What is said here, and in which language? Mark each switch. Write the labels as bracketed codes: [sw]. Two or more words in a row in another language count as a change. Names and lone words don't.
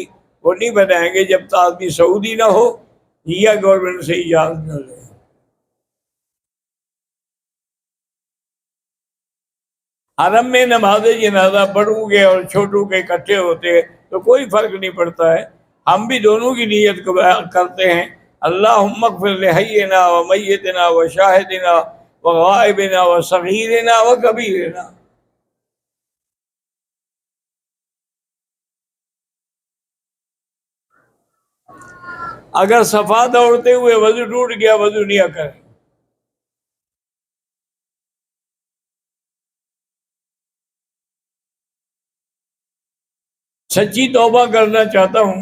[ur] وہ نہیں بنائیں گے جب تک آدمی سعودی نہ ہو یا گورنمنٹ سے اجازت نہ لے. حرم میں نماز جنازہ بڑوں کے اور چھوٹوں کے اکٹھے ہوتے ہیں تو کوئی فرق نہیں پڑتا ہے. ہم بھی دونوں کی نیت کرتے ہیں، [ar] اللہم اغفر لحینا و میتنا و شاہدنا و غائبنا و صغیرنا و کبیرنا. [ur] اگر صفا دوڑتے ہوئے وضو ٹوٹ گیا، وضو نہیں کریں. سچی توبہ کرنا چاہتا ہوں.